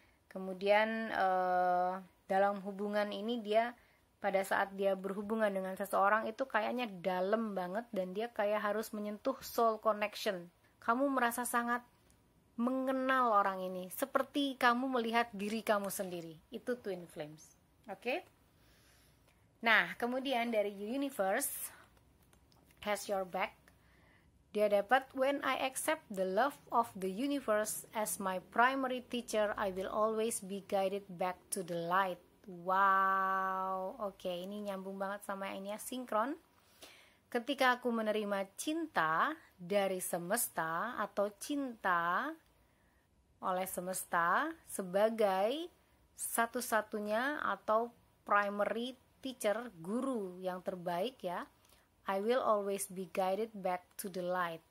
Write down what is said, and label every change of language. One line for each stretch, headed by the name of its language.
Indonesian: Kemudian dalam hubungan ini dia, pada saat dia berhubungan dengan seseorang itu kayaknya dalam banget, dan dia kayak harus menyentuh soul connection. Kamu merasa sangat mengenal orang ini, seperti kamu melihat diri kamu sendiri. Itu twin flames. Oke? Nah, kemudian dari
English: universe has your back,
Indonesian: dia dapat,
English: when I accept the love of the universe as my primary teacher, I will always be guided back to the light.
Indonesian: Wow, oke, ini nyambung banget sama yang ini ya, sinkron. Ketika aku menerima cinta dari semesta atau cinta oleh semesta sebagai satu-satunya atau primary teacher, guru yang terbaik ya,
English: I will always be guided back to the light.